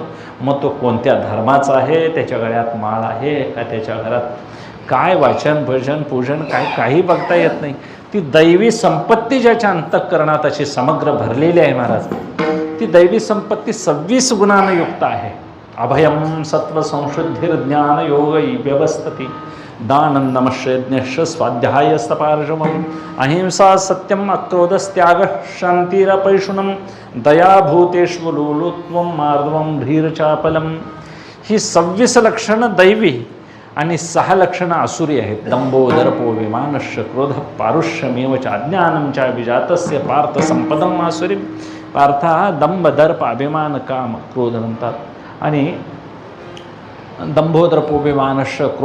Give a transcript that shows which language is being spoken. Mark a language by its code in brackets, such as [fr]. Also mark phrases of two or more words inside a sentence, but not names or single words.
[mr] मग तो कोणत्या धर्माचा आहे, त्याच्या गळ्यात माळ आहे का, त्याच्या घरात काय वाचन भजन पूजन काही बघता येत नाही. ती दैवी संपत्ती ज्याच्या अंतःकरणात अशी समग्र भरलेली आहे महाराज, ती दैवी संपत्ती 26 गुणांनी युक्त आहे. [sa] अभयम सत्व संशुद्धिर ज्ञान योग व्यवस्थिती दानं नमश्यज्ञ स्वाध्यायस्तपार्जवम अहिंसा सत्यम अक्रोधस्त्याग शांतिरपैशुनम दयाभूतेष्वलोलुत्वम मार्दवम धीरचापलम. [mr] ही 26 लक्षणं दैवी आणि 6 लक्षणं आसुरी आहेत. [sa] दंभो दर्पो विमानश्च क्रोध पारुष्यमेव च अज्ञानं च विजातस्य पार्थ संपदम आसुरी. [mr] पार्थ हा दंभ दर्प अभिमान काम क्रोध म्हणतात. [sa] आणि दंभो दर्पो विमानश्च क्रोध